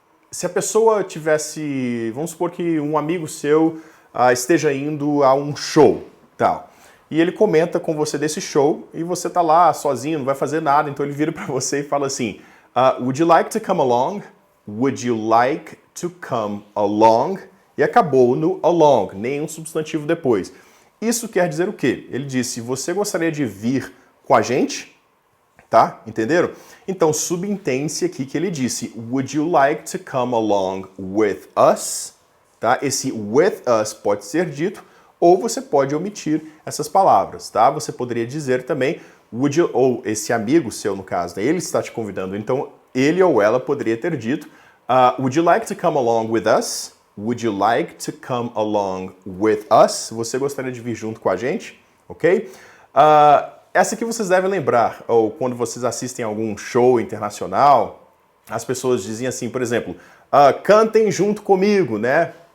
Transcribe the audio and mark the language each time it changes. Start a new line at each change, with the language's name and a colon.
Portuguese: Se a pessoa tivesse, vamos supor que um amigo seu esteja indo a um show, tal, e ele comenta com você desse show e você tá lá sozinho, não vai fazer nada, então ele vira para você e fala assim,
English: would you like to come along? Would you like to come along?
Portuguese: E acabou no along, nenhum substantivo depois. Isso quer dizer o quê? Ele disse, você gostaria de vir com a gente? Tá? Entenderam? Então, subentende-se aqui que ele disse,
English: would you like to come along with us?
Portuguese: Tá? Esse with us pode ser dito, ou você pode omitir essas palavras, tá? Você poderia dizer também,
English: would you,
Portuguese: ou esse amigo seu, no caso, né? Ele está te convidando, então ele ou ela poderia ter dito,
English: would you like to come along with us? Would you like to come along with us?
Portuguese: Você gostaria de vir junto com a gente? Ok? Essa aqui vocês devem lembrar, ou quando vocês assistem algum show internacional, as pessoas dizem assim, por exemplo, cantem junto comigo, né?